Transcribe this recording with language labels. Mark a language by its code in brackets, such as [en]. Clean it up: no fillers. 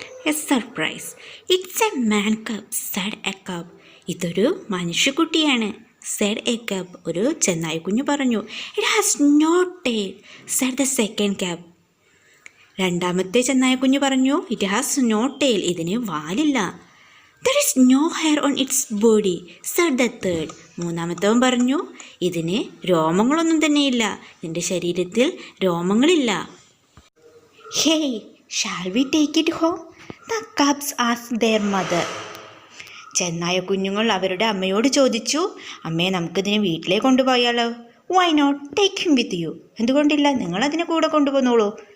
[en] A surprise, it's a man cub said a cub. [ml] ഇതൊരു മനുഷ്യക്കുട്ടിയാണ്. [en] said a cub, [ml] ഒരു ചെന്നായി കുഞ്ഞു പറഞ്ഞു. [en] It has no tail said the second cub. [ml] രണ്ടാമത്തെ ചെന്നായി കുഞ്ഞു പറഞ്ഞു, [en] it has no tail, [ml] ഇതിന് വാലില്ല. [en] There is no hair on its body said the third. [ml] മൂന്നാമത്തവൻ പറഞ്ഞു, ഇതിന് രോമങ്ങളൊന്നും തന്നെയില്ല, ഇതിൻ്റെ ശരീരത്തിൽ രോമങ്ങളില്ല. [en] Hey, shall we take it home? The cubs asked their mother. [ml] ചെന്നായ കുഞ്ഞുങ്ങൾ അവരുടെ അമ്മയോട് ചോദിച്ചു, അമ്മയെ നമുക്കിതിനെ വീട്ടിലേക്ക് കൊണ്ടുപോയാലോ? [en] Why not? Take him with you. [ml] എന്തുകൊണ്ടില്ല, നിങ്ങളതിനെ കൂടെ കൊണ്ടുപോന്നോളൂ.